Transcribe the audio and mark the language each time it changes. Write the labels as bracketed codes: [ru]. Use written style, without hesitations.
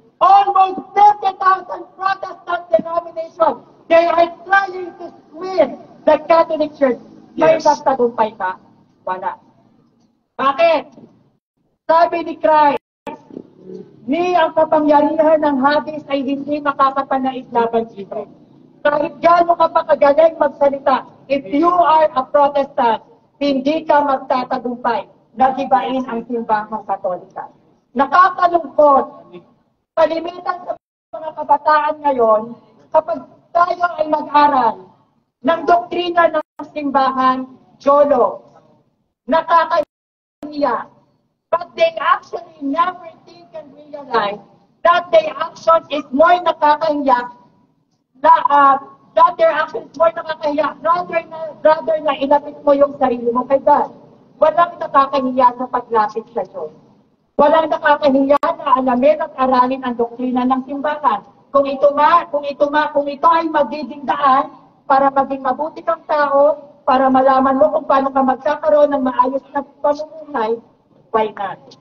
[en] Almost 50,000 Protestant denominations, they are trying to swim the Catholic Church. [tl] May nagtagumpay ba? Wala. Bakit? Sabi ni Christ, ni ang kapangyarihan ng Hades ay hindi makakapanais laban dito. Kahit gaano ka pa kagaling magsalita, [en] if you are a Protestant, [tl] hindi ka magtatagumpay na gibain ang simbahang Katolika. Nakakalungkot, kalimitan sa mga kabataan ngayon, kapag tayo ay mag-aral ng doktrina ng simbahan, Jolo, nakakahiya. [en] But they actually never think and realize that their action is more nakakahiya, that their action is more nakakahiya, rather [tl] na ilapit mo yung sarili mo kay [en] God. [tl] Walang nakakahiya sa paglapit sa Diyos. Walang nakakahiya na alamin at aralin ang doktrina ng simbahan. Kung ito ay magiging daan para maging mabuti kang tao, para malaman mo kung paano ka magkakaroon ng maayos na pamumuhay, [en] why not?